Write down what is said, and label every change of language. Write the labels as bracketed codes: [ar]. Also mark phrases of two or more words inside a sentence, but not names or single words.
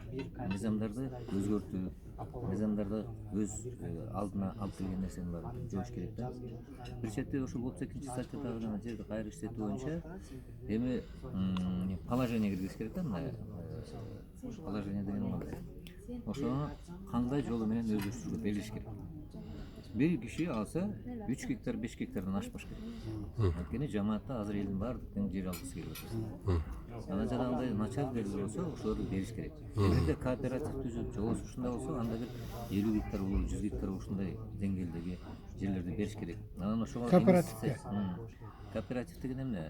[ky] Мыйзамдарды өзгөртүү, мыйзамдарды өз алдына алып келген нерсенин баарын жоош керек да. Бир четте ошол 32-статьядагы жана жерди кайра иштетүү боюнча эми положение киргизиш керек. керек да мына положение деген мындай. Ошону кандай жолу менен өздөштүрүүгө бериш керек. Бир киши алса 3 гектар 5 гектардан ашмаш керек. Анткени жамаатта азыр элдин баардык тең жер алгысы келип атат. Анан жанагындай начар жерлер болсо ошолорду бериш керек. Эгерде кооператив түзүп же болбосо ушундай болсо анда бир 50 гектар болобу 100 гектар ушундай деңгээлдеги жерлерди бериш керек. Анан ошого кооператив деген эмне?